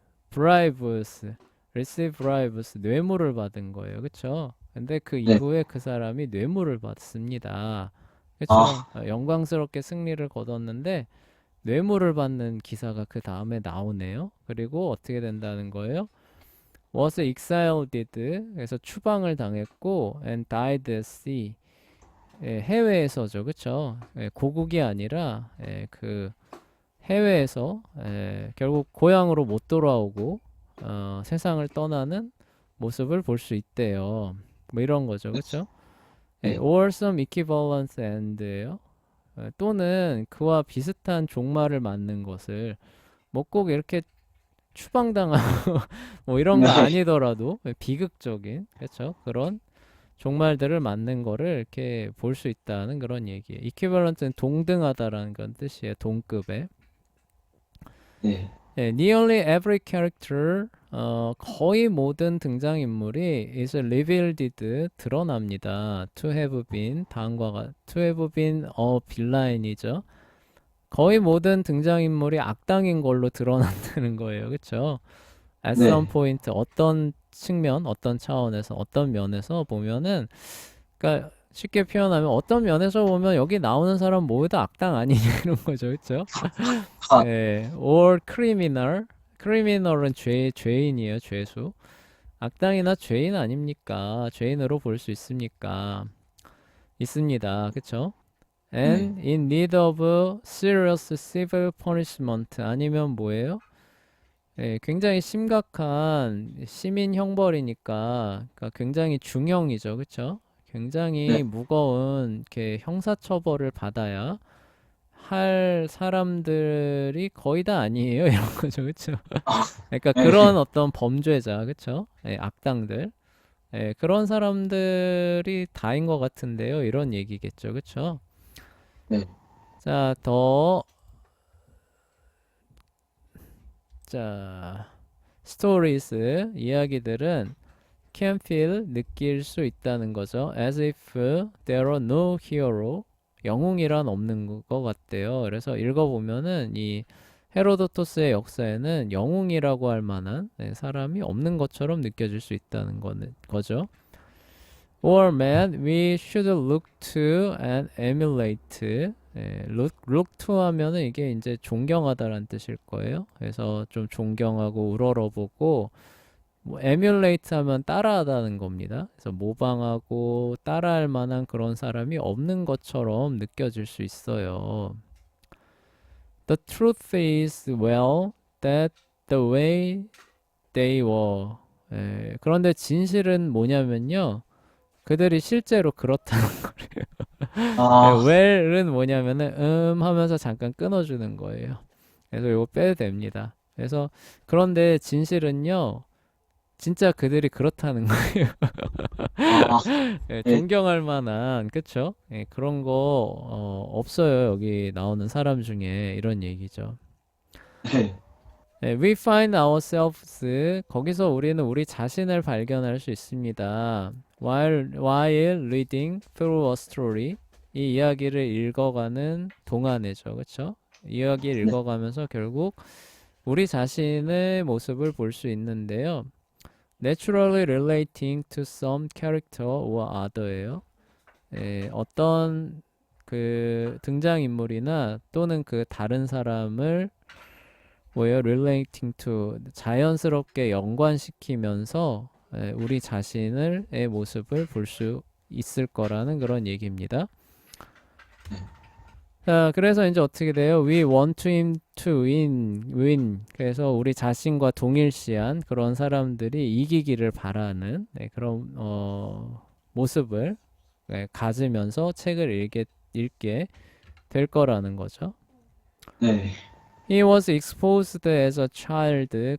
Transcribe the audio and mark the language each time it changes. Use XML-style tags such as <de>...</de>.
<en>bribes, receive bribes,</en> <ko>뇌물을 받은 거예요. 그쵸? 근데 그 네. 이후에 그 사람이 뇌물을 받습니다. 그쵸? 아, 영광스럽게 승리를 거뒀는데 뇌물을 받는 기사가 그 다음에 나오네요. 그리고 어떻게 된다는 거예요?</ko> <en>was exiled,</en> <ko>그래서 추방을 당했고</ko> <en>and died at sea.</en> <ko>해외에서죠. 그쵸? 고국이 아니라 그 해외에서 결국 고향으로 못 돌아오고 세상을 떠나는 모습을 볼 수 있대요. 뭐 이런 거죠. 그쵸? 네.</ko> <en>or some equivalent and예요.</en> <ko>또는 그와 비슷한 종말을 맞는 것을 뭐 꼭 이렇게 추방당하고 뭐 이런 거 네. 아니더라도 비극적인 그렇죠? 그런 종말들을 맞는 거를 이렇게 볼 수 있다는 그런 얘기예요. equivalent는 동등하다라는 그런 뜻이에요. 동급에. 네.</ko> <en>nearly every character</en> <ko>거의 모든 등장인물이</ko> <en>is revealed</en> <ko>드러납니다.</ko> <en>to have been</en> <ko>다음과</ko> <en>to have been a villain이죠.</en> <ko>거의 모든 등장인물이 악당인 걸로 드러난다는 거예요. 그쵸?</ko> <en>at</en> <ko>네.</ko> <en>some point</en> <ko>어떤 측면, 어떤 차원에서, 어떤 면에서 보면은, 그러니까 쉽게 표현하면 어떤 면에서 보면 여기 나오는 사람 모두 다 악당 아니냐 이런 거죠, 그렇죠? 아, 예,</ko> <en>or criminal,</en> <ko>criminal은 죄인이에요, 죄수. 악당이나 죄인 아닙니까? 죄인으로 볼 수 있습니까? 있습니다, 그렇죠? 네.</ko> <en>and in need of serious civil punishment</en> <ko>아니면 뭐예요? 예, 굉장히 심각한 시민 형벌이니까 그러니까 굉장히 중형이죠. 그쵸? 네. 굉장히 무거운 이렇게 형사처벌을 받아야 할 사람들이 거의 다 아니에요. 이런 거죠. 그쵸? 아, 그러니까 네. 그런 어떤 범죄자, 그쵸? 예, 악당들. 예, 그런 사람들이 다인 것 같은데요. 이런 얘기겠죠. 그쵸? 네. 자, 자, 스토리스, 이야기들은</ko> <en>can feel</en> <ko>느낄 수 있다는 거죠.</ko> <en>As if there are no hero.</en> <ko>영웅이란 없는 것 같대요. 그래서 읽어보면은 이 헤로도토스의 역사에는 영웅이라고 할 만한 사람이 없는 것처럼 느껴질 수 있다는 거죠.</ko> <en>Or man, we should look to and emulate.</en> <ko>look to 하면은 이게 이제 존경하다라는 뜻일 거예요. 그래서 좀 존경하고 우러러보고 뭐 emulate 하면 따라하다는 겁니다. 그래서 모방하고 따라할 만한 그런 사람이 없는 것처럼 느껴질 수 있어요.</ko> <en>The truth is, well, that the way they were.</en> <ko>그런데 진실은 뭐냐면요. 그들이 실제로 그렇다는 아, well은 뭐냐면은 하면서 잠깐 끊어주는 거예요. 그래서 이거 빼도 됩니다. 그래서 그런데 진실은요. 진짜 그들이 그렇다는 거예요. 아, 네. 존경할 만한 그쵸? 그런 거 없어요. 여기 나오는 사람 중에 이런 얘기죠. 네.</ko> <en>We find ourselves</en> <ko>거기서 우리는 우리 자신을 발견할 수 있습니다.</ko> <en>While reading through a story</en> <ko>이 이야기를 읽어가는 동안에죠, 그쵸? 이야기를 네. 읽어가면서 결국 우리 자신의 모습을 볼 수 있는데요.</ko> <en>Naturally relating to some character or other예요.</en> <ko>어떤 그 등장인물이나 또는 그 다른 사람을 뭐예요?</ko> <en>relating to</en> <ko>자연스럽게 연관시키면서 우리 자신의 모습을 볼 수 있을 거라는 그런 얘기입니다. 자, 그래서 이제 어떻게 돼요?</ko> <en>We want him to win.</en> <ko>그래서 우리 자신과 동일시한 그런 사람들이 이기기를 바라는 그런 모습을 가지면서 책을 읽게 될 거라는 거죠. 네.</ko> <en>He was exposed as a child.</en>